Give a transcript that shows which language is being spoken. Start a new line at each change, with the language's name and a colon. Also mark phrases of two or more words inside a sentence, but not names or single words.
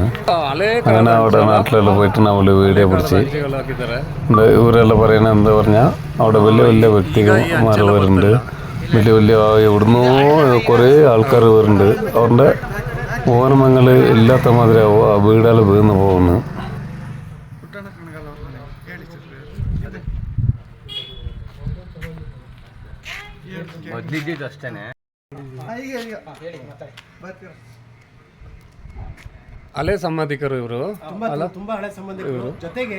Malayalam: അങ്ങനെ അവിടെ നാട്ടിലെല്ലാം പോയിട്ട് നമ്മൾ വീഡിയോ പിടിച്ച് ഇവരെല്ലാം പറയുന്നത് എന്താ പറഞ്ഞാൽ അവിടെ വലിയ വലിയ വ്യക്തിമാർ വരുന്നുണ്ട്. വലിയ വലിയ എവിടുന്നോ കുറേ ആൾക്കാർ വരുന്നുണ്ട്. അവരുടെ ഓർമ്മങ്ങൾ ഇല്ലാത്ത മാതിരി ആ വീടുകൾ വീണ് പോകുന്നു.
Kannada: ಮೊದಲಿದ್ದು ಅಷ್ಟೇನೆ. ಹಳೆ ಸಂಬಂಧಿಕರು ಇವರು. ತುಂಬಾ ಹಳೆ ಸಂಬಂಧಿಕರು. ಜೊತೆಗೆ